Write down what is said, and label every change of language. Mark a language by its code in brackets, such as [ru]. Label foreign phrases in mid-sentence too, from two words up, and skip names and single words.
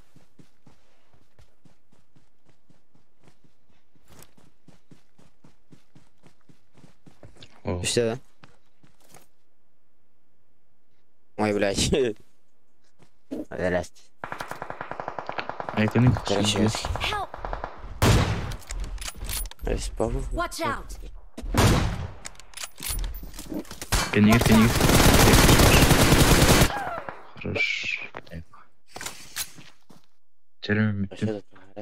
[ru] О, Все, да? Ой, блядь. Здрасте. [kk] айканың [ru] Короче, [en] Help! [ru] респаун. [en] Watch out! Кенегер. [kk] Хорош. Термин бітті.